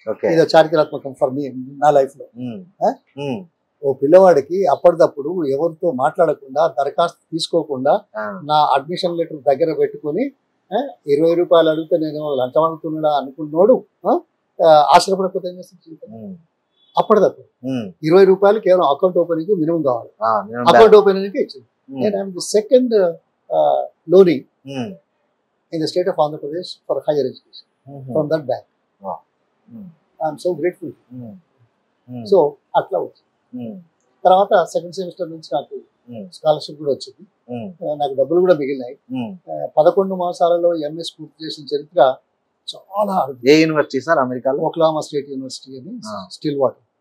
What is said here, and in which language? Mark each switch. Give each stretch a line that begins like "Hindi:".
Telugu: ఇది చారిత్రాత్మకం
English: for me,
Telugu: నా life లో. ఓ పిల్లవాడికి అప్పటిదప్పుడు ఎవరితో మాట్లాడకుండా, దరఖాస్తు తీసుకోకుండా, నా అడ్మిషన్ లెటర్ దగ్గర పెట్టుకుని 20 రూపాయలు అడిగితే నేను లంచం అడుగుతున్నాడా అనుకున్నాడు. ఆశ్చర్యపడకపోతే ఏం చేస్తాను, అప్పటిదప్పుడు 20 రూపాయలు కేవలం అకౌంట్ ఓపెనింగ్ మినిమం కావాలి. అకౌంట్ ఓపెనింగ్ ఇచ్చింది.
English: నేను I'm the second loanee in the state of Andhra Pradesh for higher education from that bank. I am so grateful. So
Telugu: అట్లా వచ్చింది. తర్వాత సెకండ్ సెమిస్టర్ నుంచి నాకు స్కాలర్షిప్ కూడా వచ్చింది. నాకు డబ్బులు కూడా మిగిలినాయి. 11 మాసాలలో ఎంఎస్ పూర్తి చేసిన చరిత్ర చాలా. ఏ యూనివర్సిటీ సార్ అమెరికాలో? ఓక్లహోమా స్టేట్ యూనివర్సిటీ అని, స్టిల్ వాటర్.